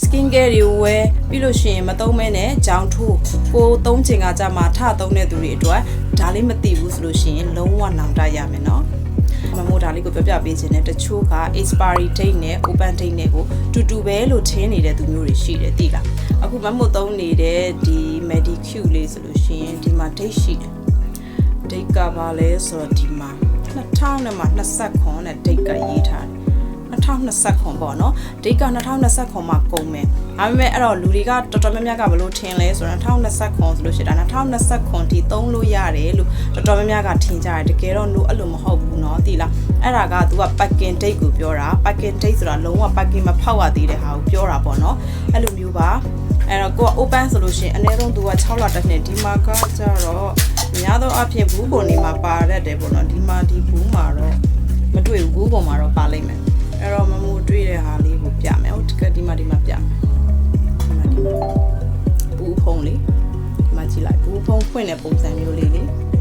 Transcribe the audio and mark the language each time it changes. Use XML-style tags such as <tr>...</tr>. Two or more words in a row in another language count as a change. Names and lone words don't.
<my>skin care တွေဝယ်ပြီးလို့ရှိရင်မသုံးမဲနဲ့ကြောင်ထိုးကိုသုံးချင်ကကြမှာထသုံးတဲ့သူတွေအတွက်ဒါလေးမသိဘူးဆိုလို့ရှိရင်လုံးဝနောင်တရမယ်နော်မမိုးဒါလေးကိုပြပြပေးခြင်းနဲ့တချို့က</my> <en>expiry date</en> <my>နဲ့</my> <en>open date</en> <my>နဲ့ကိုတူပဲလို့ထင်းနေတဲ့သူမျိုးတွေရှိ တယ်သိလားအခုမမိုးသုံးနေတဲ့ဒီ Medicure လေးဆိုလို့ရှိရင်ဒီမှာ date ရှိတယ် date ကပါလဲဆိုတော့ဒီမှာ2029နဲ့ date ကရေးထားတယ်2029ပေါ့နော်ဒီက2029မှာကုန်မယ် ဒါပေမဲ့အဲ့တော့လူတွေကတော်တော်များများကဘလို့ထင်လဲဆိုတော့2029ဆိုလို့ရှိရင်ဒါ2029ထိသုံးလို့ရတယ်လို့တော်တော်များများကထင်ကြတယ်တကယ်တော့ no အဲ့လိုမ ဟုတ်ဘူးเนาะသိလားအဲ့ဒါက तू က</my> <en>packing date</en> <my>ကိုပြောတာ</my> <en>packing date</en> <my>ဆိုတာလုံးဝ packing မဖောက်ရသေးတဲ့ဟာကိုပြောတာပေါ့နော်အဲ့လိုမျိုးပါအဲ့တော့ကိုက open ဆိုလို့ရှိရင်အနည်းဆုံး तू က6လတစ်နှစ်ဒီမှာကကြတော့များသောအားဖြင့်ဘူးပုံနေမှာပါရတယ်ပေါ့နော်ဒီမှာဒီဘူးမှာတော့မတွေ့ဘူးဘူးပုံမှာတော့ပါလိမ့်မယ်အဲ့တော့မမိုးတွေ့တဲ့ဟာလေးကိုပြမယ်ဟုတ်ကဲ့ဒီမှာပြမယ်ဒီမှာဘူးဖုံးလေးဒီမှာကြည့်လိုက်ဘူးဖုံးဖွင့်တဲ့ပုံစံမျိုးလေးလေ</my>